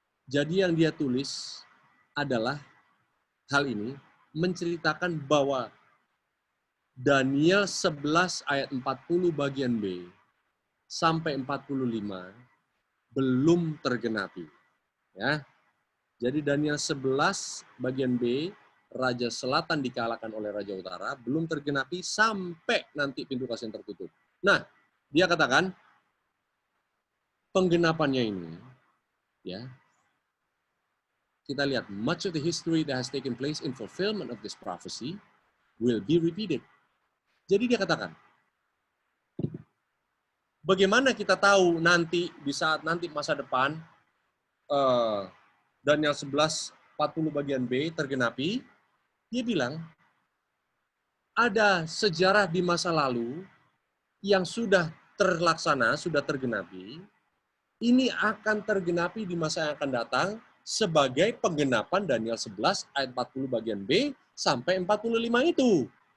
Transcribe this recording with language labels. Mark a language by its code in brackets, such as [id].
[id] Jadi yang dia tulis adalah hal ini menceritakan bahwa Daniel 11 ayat 40 bagian B sampai 45 belum tergenapi. Ya. Jadi Daniel 11 bagian B, Raja Selatan dikalahkan oleh Raja Utara, belum tergenapi sampai nanti pintu kasih yang tertutup. Nah, dia katakan, penggenapannya ini, ya, kita lihat, [en] much of the history that has taken place in fulfillment of this prophecy will be repeated. [id] Jadi dia katakan, bagaimana kita tahu nanti, di saat nanti masa depan, Daniel 11, 40 bagian B tergenapi, dia bilang, ada sejarah di masa lalu yang sudah terlaksana, sudah tergenapi, ini akan tergenapi di masa yang akan datang sebagai penggenapan Daniel 11 ayat 40 bagian B sampai 45 itu.